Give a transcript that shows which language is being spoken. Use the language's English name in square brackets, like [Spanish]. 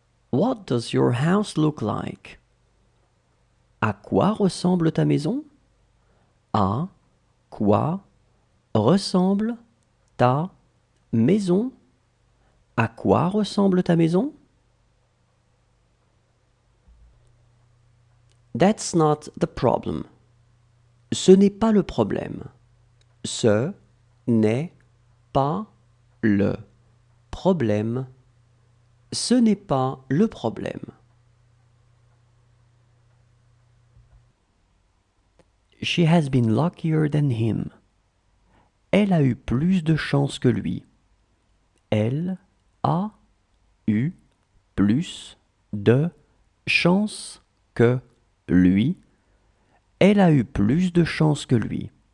[English] What does your house look like? [French] À quoi ressemble ta maison? À quoi ressemble ta maison? À quoi ressemble ta maison? [English] That's not the problem. [French] Ce n'est pas le problème. Ce n'est pas le problème. Ce n'est pas le problème. [English] She has been luckier than him. [French] Elle a eu plus de chance que lui. Elle a eu plus de chance que lui. Elle a eu plus de chance que lui.